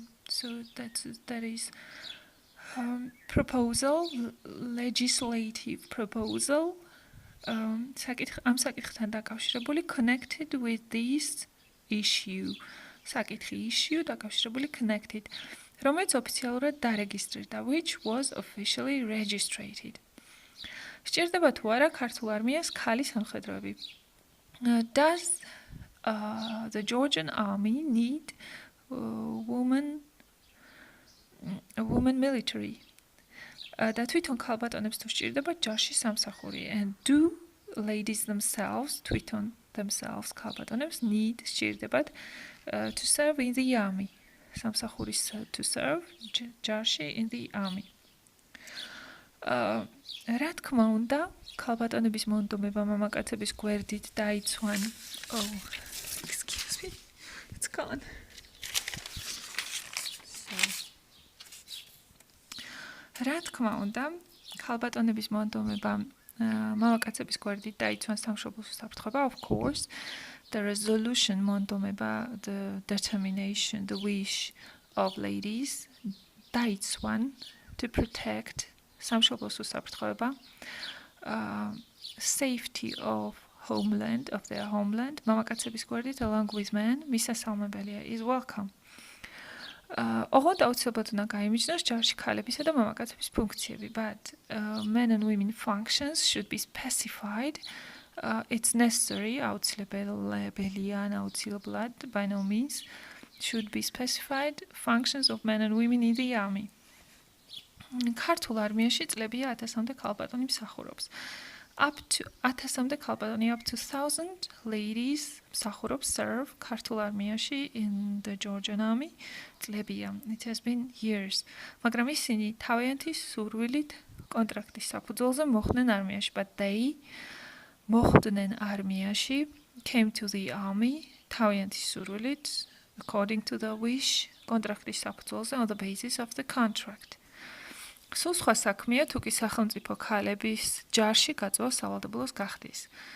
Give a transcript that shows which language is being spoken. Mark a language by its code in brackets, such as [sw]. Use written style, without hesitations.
[en] So that is proposal, legislative proposal, [ka] ამ საკითხთან დაკავშირებული [en] connected with this issue. [ka] საკითხი [en] issue [ka] დაკავშირებული [en] connected, [ka] რომელიც ოფიციალურად დარეგისტრირდა, [en] which was officially registered. [ka] სჭირდება თუ არა ქართულ არმიას ქალი სამხედროები. [en] Does the Georgian army need a woman military? [ka] და თვითონ ქალბატონებს თუ სჭირდება ჯარში სამსახური. [en] And do ladies themselves, [ka] თვითონ [en] themselves [ka] ქალბატონებს [en] need [ka] სჭირდებათ [en] to serve in the army. [ka] სამსახურის [en] to serve [ka] ჯარში [en] in the army. [ka] რა თქმა უნდა, ქალბატონების მონდომება მამაკაცების გვერდით დაიცვან. [en] Oh, excuse me. It's gone. [ka] რა თქმა უნდა, ქალბატონების მონდომება მამაკაცების გვერდით დაიცვან სამშობლოს უსაფრთხოება. [en] Of course, the resolution [ka] მონდომება, [en] the determination, the wish of ladies [ka] დაიცვან [en] to protect [ka] სამშობლოს უსაფრთხოება, [en] safety of their homeland, [ka] მამაკაცების გვერდით [en] along with men, [ka] მისასალმებელია [en] is welcome. [ka] ოღონდ აუცილებლად უნდა გაიმიჯნოს ჯარში ქალებისა და მამაკაცების ფუნქციები, [en] but men and women functions should be specified. It's necessary, [ka] აუცილებელია, აუცილებლად, [en] by no means, should be specified functions of men and women in the army. [ka] ქართულ არმიაში წლებია 1000-მდე ქალბატონი მსახურობს. [en] Up to [ka] 1000-მდე ქალბატონი, [en] up to 1000 ladies [ka] მსახურობს [en] serve [ka] ქართულ არმიაში [en] in the Georgian army. [ka] წლებია. [en] It has been years. [ka] მაგრამ ისინი თავიანთი სურვილით კონტრაქტის საფუძველზე მოხვდნენ არმიაში, [en] but they [ka] მოხვდნენ არმიაში, [en] came to the army [ka] თავიანთი სურვილით [en] according to the wish [ka] კონტრაქტის საფუძველზე [en] on the basis of the contract. [ka] სულ სხვა საქმეა თუ კი სახელმწიფო ქალების ჯარში გაწვა სავალდებულოს გახდის.